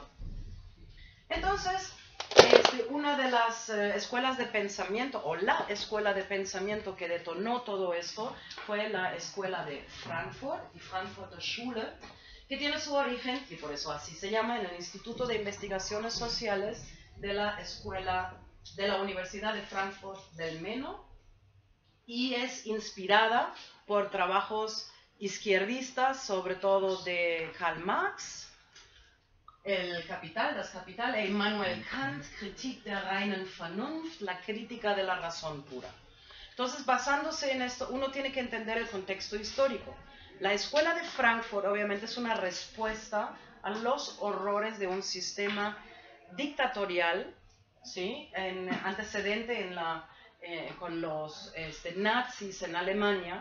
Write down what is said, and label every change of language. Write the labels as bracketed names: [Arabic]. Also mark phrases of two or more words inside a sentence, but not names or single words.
[Spanish] Entonces, una de las escuelas de pensamiento, o la escuela de pensamiento que detonó todo esto, fue la escuela de Frankfurt, die Frankfurter Schule, que tiene su origen, y por eso así se llama, en el Instituto de Investigaciones Sociales de la Universidad de Frankfurt del Meno, y es inspirada por trabajos izquierdistas, sobre todo de Karl Marx, el Capital, Das Kapital, e Immanuel Kant, Kritik der reinen Vernunft, la crítica de la razón pura. Entonces, basándose en esto, uno tiene que entender el contexto histórico. La escuela de Frankfurt, obviamente, es una respuesta a los horrores de un sistema dictatorial, ¿sí? Antecedente con los nazis en Alemania.